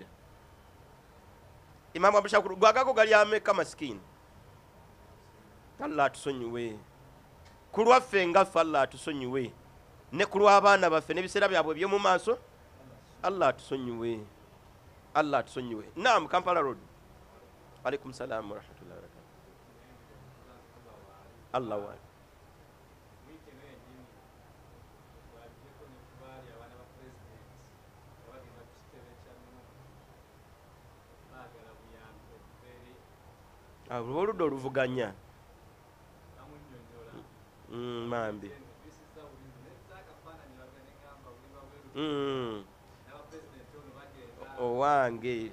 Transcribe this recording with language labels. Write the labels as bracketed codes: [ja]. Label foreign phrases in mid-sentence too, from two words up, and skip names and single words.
[lg] Imaamu Abishakuru gwagago gali ameka masikini. Allah atusonyiwe. Ku lwaffe ngaffe Allah atusonyiwe. Ne ku lw'abaana baffe n'ebiseera byabwe by'omu maaso Allah atusonyiwe. Allah atusonyiwe. Naam, Kampala Road. [ar] Alaikum salaam wa rahmatullahi wa barakatuh. [lg] Allah wa. Oludda oluvuganya. Mambi. Owange.